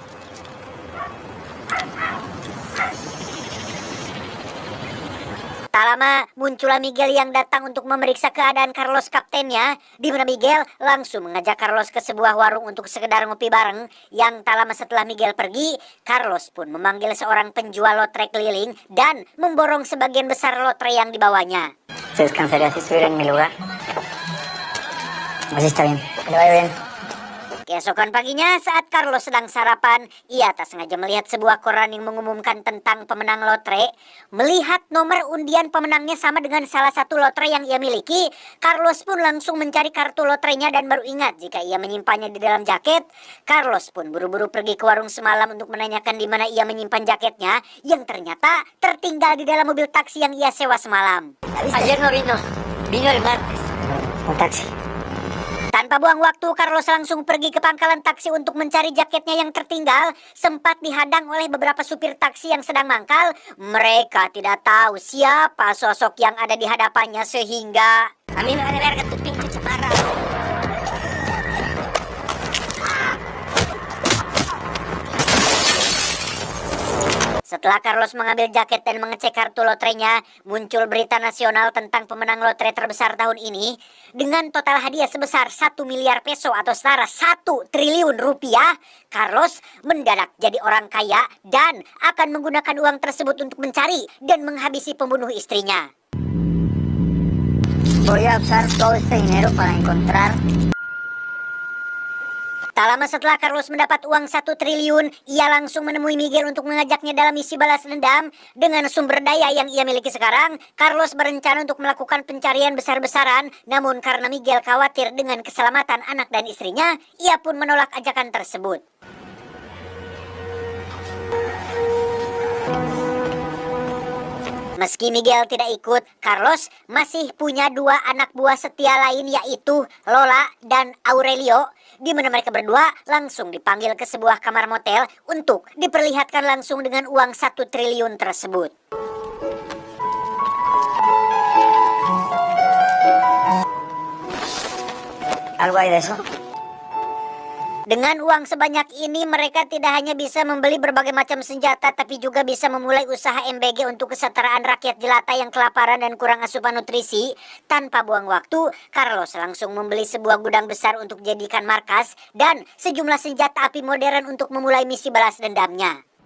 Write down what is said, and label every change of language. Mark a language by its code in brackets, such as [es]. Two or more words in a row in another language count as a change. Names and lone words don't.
[id] Tak lama, muncullah Miguel yang datang untuk memeriksa keadaan Carlos kaptennya, di mana Miguel langsung mengajak Carlos ke sebuah warung untuk sekedar ngopi bareng. Yang tak lama setelah Miguel pergi, Carlos pun memanggil seorang penjual lotre keliling dan memborong sebagian besar lotre yang dibawanya. [es] Se descansaría si estuviera en mi lugar. Así está bien. Que le vaya bien. [id] Keesokan paginya, saat Carlos sedang sarapan, ia tak sengaja melihat sebuah koran yang mengumumkan tentang pemenang lotre. Melihat nomor undian pemenangnya sama dengan salah satu lotre yang ia miliki, Carlos pun langsung mencari kartu lotrenya dan baru ingat jika ia menyimpannya di dalam jaket. Carlos pun buru-buru pergi ke warung semalam untuk menanyakan di mana ia menyimpan jaketnya, yang ternyata tertinggal di dalam mobil taksi yang ia sewa semalam. [es] Ayer no vino. Vino el martes. Un taxi. [id] Tanpa buang waktu, Carlos langsung pergi ke pangkalan taksi untuk mencari jaketnya yang tertinggal. Sempat dihadang oleh beberapa supir taksi yang sedang mangkal. Mereka tidak tahu siapa sosok yang ada di hadapannya sehingga... [es] A mí me vale verga tu pinche chaparra. [id] Setelah Carlos mengambil jaket dan mengecek kartu lotrenya, muncul berita nasional tentang pemenang lotre terbesar tahun ini. Dengan total hadiah sebesar 1 miliar peso atau setara 1 triliun rupiah, Carlos mendadak jadi orang kaya dan akan menggunakan uang tersebut untuk mencari dan menghabisi pembunuh istrinya. [es] Voy a usar todo este dinero para encontrar [id] Tak lama setelah Carlos mendapat uang 1 triliun, ia langsung menemui Miguel untuk mengajaknya dalam misi balas dendam. Dengan sumber daya yang ia miliki sekarang, Carlos berencana untuk melakukan pencarian besar-besaran. Namun karena Miguel khawatir dengan keselamatan anak dan istrinya, ia pun menolak ajakan tersebut. Meski Miguel tidak ikut, Carlos masih punya 2 anak buah setia lain, yaitu Lola dan Aurelio, di mana mereka berdua langsung dipanggil ke sebuah kamar motel untuk diperlihatkan langsung dengan uang 1 triliun tersebut. [es] ¿Algo hay de eso? [id] Dengan uang sebanyak ini, mereka tidak hanya bisa membeli berbagai macam senjata, tapi juga bisa memulai usaha MBG untuk kesetaraan rakyat jelata yang kelaparan dan kurang asupan nutrisi. Tanpa buang waktu, Carlos langsung membeli sebuah gudang besar untuk dijadikan markas dan sejumlah senjata api modern untuk memulai misi balas dendamnya.